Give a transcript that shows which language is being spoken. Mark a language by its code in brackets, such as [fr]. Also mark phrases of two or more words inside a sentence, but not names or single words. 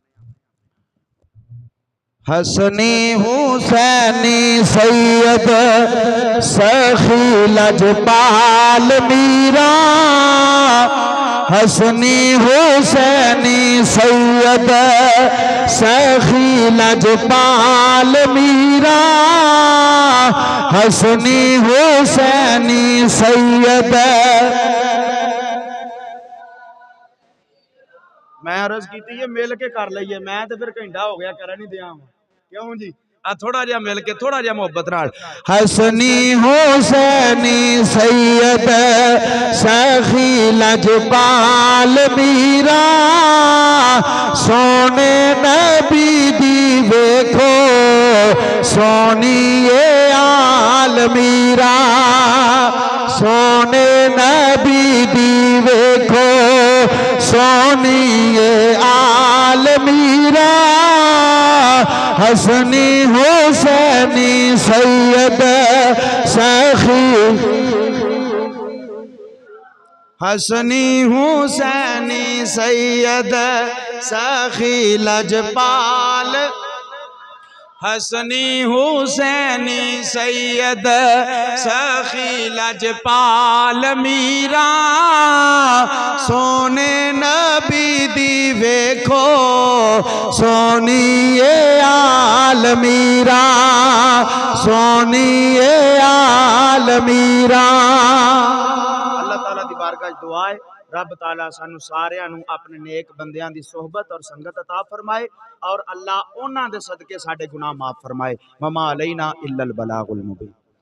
[pa] حسنی حسینی سید سخی لجپال میرا، حسنی حسینی سید سخی لجپال میرا، حسنی حسینی سید میں عرض کیتی یہ مل کے کر لئیے میں تے پھر گھنٹہ ہو گیا کرا نہیں دیا کیوں جی تھوڑا جہا مل کے تھوڑا جہا محبت نال حسنی حسینی سید سخی لجپال میرا سونے نبی دی ویکھو سونی آل میرا سونے نبی دی ویکھو سونی آل میرا حسنی حسینی سید سخی حسنی حسینی سید سخی لجپال حسنی حسینی سید سخی لجپال میرا سونے نبی دی ویکھو سونی آل میرا سونی آل میرا اللہ تعالیٰ دی بارگاہ دعا ہے رب تعالیٰ سانو سارے نو اپنے نیک بندیاں دی صحبت اور سنگت عطا فرمائے اور اللہ انہاں دے صدقے ساڈے گناہ معاف فرمائے [ar] وما علینا الا البلاغ المبین